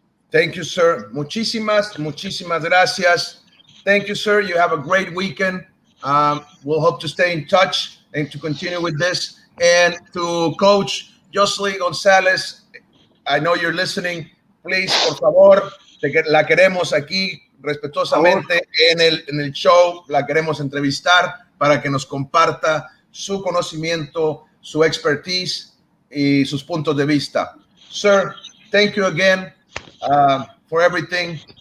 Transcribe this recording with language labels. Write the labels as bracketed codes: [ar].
[en] Thank you, sir. [es] Muchísimas gracias. [en] Thank you, sir. You have a great weekend. We'll hope to stay in touch and to continue with this. And to Coach Jocelyn González, I know you're listening. [es] Please, por favor, la queremos aquí respetuosamente en el show. La queremos entrevistar para que nos comparta su conocimiento, su expertise y sus puntos de vista. [en] Sir, thank you again for everything.